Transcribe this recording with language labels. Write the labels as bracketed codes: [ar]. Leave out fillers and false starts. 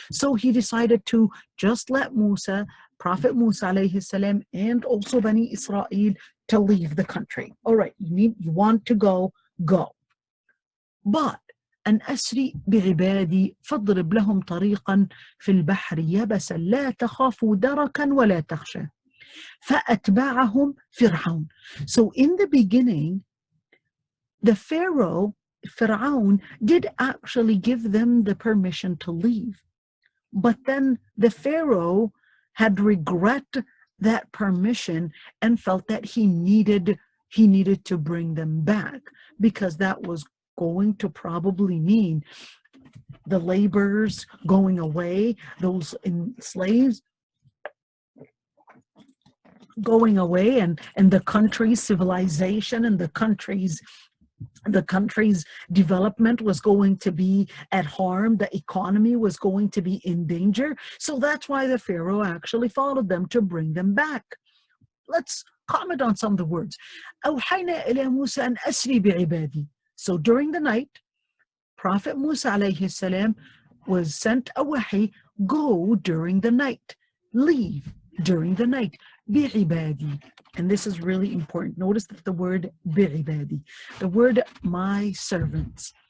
[en] So he decided to just let Prophet Musa alayhi salam, and also Bani Israel, to leave the country. All right, you want to go, go. But [ar] أن أسري بعبادي فاضرب لهم طريقا في البحر يبسا لا تخاف دركا ولا تخشى فأتبعهم فرعون. [en] So in the beginning, the Pharaoh did actually give them the permission to leave. But then the Pharaoh had regret that permission and felt that he needed to bring them back, because that was going to probably mean the laborers going away, those slaves going away, and the country's civilization and the country's development was going to be at harm. The economy was going to be in danger. So that's why the Pharaoh actually followed them to bring them back. Let's comment on some of the words. [ar] أوحينا إلى موسى أن أسري بعبادي. [en] So during the night, Prophet Musa alayhi salam was sent a wahi, go during the night, leave during the night, bi'ibadi. And this is really important. Notice that the word bi'ibadi, the word my servants.